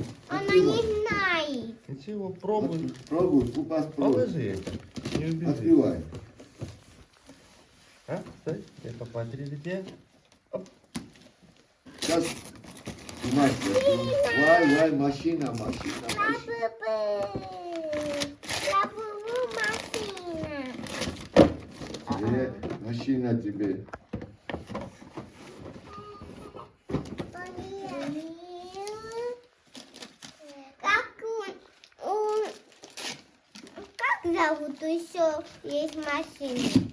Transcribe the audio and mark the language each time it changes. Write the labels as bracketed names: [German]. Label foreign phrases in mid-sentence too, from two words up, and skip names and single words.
[Russian] Она не знает. Ничего, пробуй. Пробуй, попасть Положи это. Не убежи. Открывай. А, стой. Это посмотри где. Сейчас, Вай, машина. Ла-бу-бу, машина. Машина тебе. Как зовут еще есть машина?